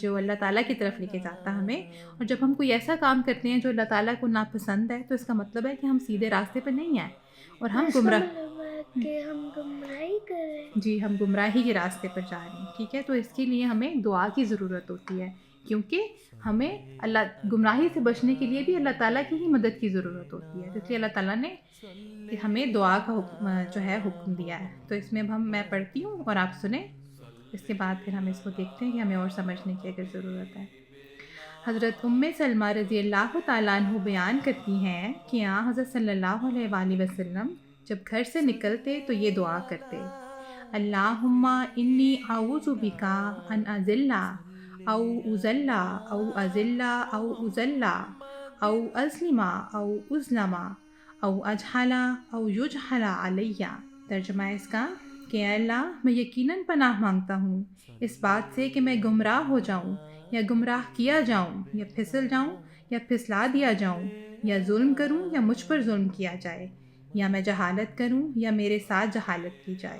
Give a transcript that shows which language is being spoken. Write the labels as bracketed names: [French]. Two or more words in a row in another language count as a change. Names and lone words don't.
[Urdu] جو اللہ تعالیٰ کی طرف لیکے جاتا ہمیں۔ اور جب ہم کوئی ایسا کام کرتے ہیں جو اللہ تعالیٰ کو ناپسند ہے، تو اسکا مطلب ہے کہ ہم سیدھے راستے پر نہیں آئے اور ہم گمراہ کہ ہم گمراہی کر رہے ہیں. جی، ہم گمراہی کے راستے پر جا رہے ہیں. ٹھیک ہے، تو اسکے لیے ہمیں دعا کی ضرورت ہوتی ہے کیونکہ ہمیں اللہ گمراہی سے بچنے کے لیے بھی اللہ تعالیٰ کی ہی مدد کی ضرورت ہوتی ہے، اس لیے اللہ تعالیٰ نے ہمیں دعا کا جو ہے حکم دیا ہے. تو اس میں اب میں پڑھتی ہوں اور آپ سنیں، اس کے بعد پھر ہم اس کو دیکھتے ہیں کہ ہمیں اور سمجھنے کی اگر ضرورت ہے. حضرت ام سلمہ رضی اللہ تعالیٰ عنہ بیان کرتی ہیں کہ حضرت صلی اللہ علیہ وآلہ وسلم جب گھر سے نکلتے تو یہ دعا کرتے: [Arabic] اللہم انی اعوذ بکا ان اذل او اذل او اذل او اذل او اظلم او اظلم او اجہل او یجہل علیہ. [Urdu] ترجمہ اس کا کہ اے اللہ میں یقیناً پناہ مانگتا ہوں اس بات سے کہ میں گمراہ ہو جاؤں یا گمراہ کیا جاؤں یا پھسل جاؤں یا پھسلا دیا جاؤں، یا ظلم کروں یا مجھ پر ظلم کیا جائے، یا میں جہالت کروں یا میرے ساتھ جہالت کی جائے.